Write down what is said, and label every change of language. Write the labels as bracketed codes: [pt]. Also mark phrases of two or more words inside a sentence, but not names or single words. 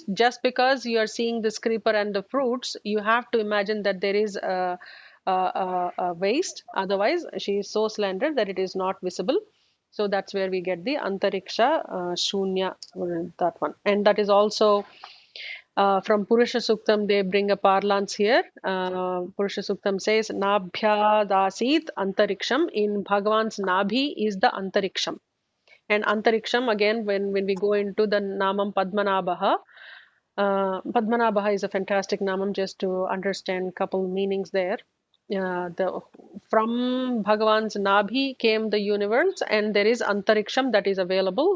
[en] Just because you are seeing this creeper and the fruits, you have to imagine that there is a waist. Otherwise, she is so slender that it is not visible. So that's where we get the [sa] अन्तरिक्ष शून्य, [en] that one. And that is also from Purusha Suktam, they bring a parlance here. Purusha Suktam says, [sa] नाभ्या आसीद् अन्तरिक्षम्. [en] In Bhagavan's Nabhi is the antariksham. And antariksham, again, when we go into the Namam Padmanabha, Padmanabha is a fantastic Namam, just to understand couple meanings there. From Bhagavan's Nabhi came the universe, and there is antariksham that is available.